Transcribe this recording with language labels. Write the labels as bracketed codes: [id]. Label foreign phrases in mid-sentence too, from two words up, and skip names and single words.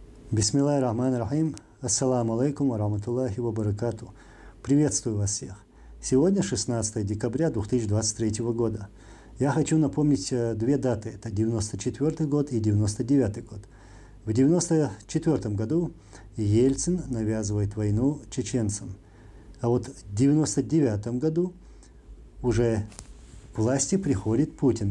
[ar] بسم الله الرحمن الرحيم. السلام عليكم ورحمة الله وبركاته. [ru] Приветствую вас всех. Сегодня 16 декабря 2023 года. Я хочу напомнить две даты. Это 94 год и 99 год. В 94 году Ельцин навязывает войну чеченцам. А вот в 99 году уже к власти приходит Путин.